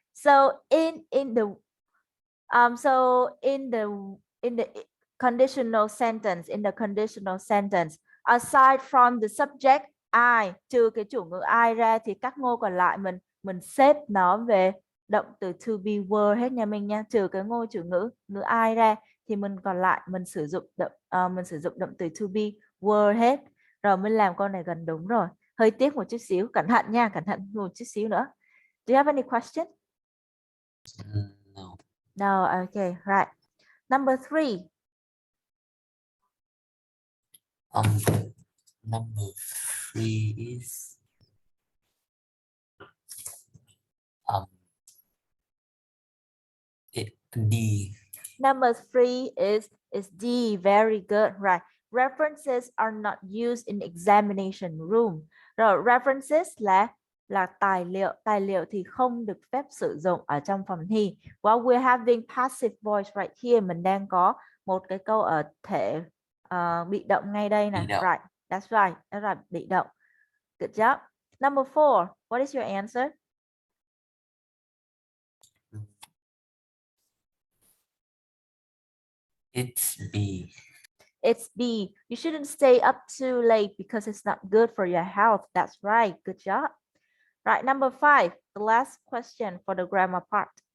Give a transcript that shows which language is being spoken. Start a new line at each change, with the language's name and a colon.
English: So in the conditional sentence, aside from the subject I,
Vietnamese: trừ cái chủ ngữ I ra thì các ngôi còn lại mình xếp nó về động từ to be were hết nha mình nha. Trừ cái ngôi chủ ngữ I ra thì mình còn lại mình sử dụng động từ to be were hết. Rồi mình làm câu này gần đúng rồi. Hơi tiếc một chút xíu, cẩn thận nha, cẩn thận một chút xíu nữa.
English: Do you have any question? No. No, okay, right. Number 3. Number 3 is D. Number 3 is D. Very good, right? References are not used in examination room.
Vietnamese: Rồi references là tài liệu thì không được phép sử dụng ở trong phòng thi.
English: While we're having passive voice right here,
Vietnamese: mình đang có một cái câu ở thể bị động ngay đây nè.
English: Right, that's right,
Vietnamese: bị động.
English: Good job. Number 4, what is your answer? It's B. It's B. You shouldn't stay up too late because it's not good for your health. That's right. Good job. Right, number 5, the last question for the grammar part.